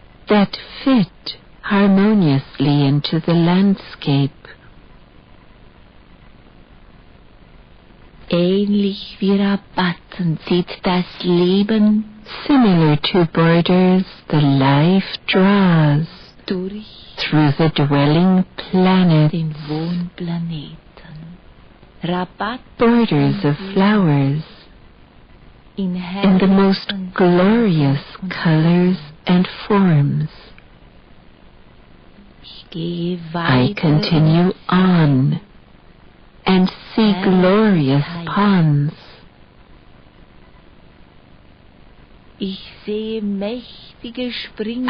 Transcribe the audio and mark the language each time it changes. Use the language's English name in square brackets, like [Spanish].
[English] that fit harmoniously into the landscape. [German] Ähnlich wie Rabatten zieht das Leben [English] Similar to borders, the life draws [German] durch [English] through the dwelling planet, [German] den Wohnplaneten. Rabatt [English] borders of flowers [German] in [English] in the most [German] herrlichen [English] glorious [German] und [English] colors and forms. [German] Ich gehe [English] I [German] weiter [English] continue on and see glorious ponds. [German] Ich sehe mächtige Sprünge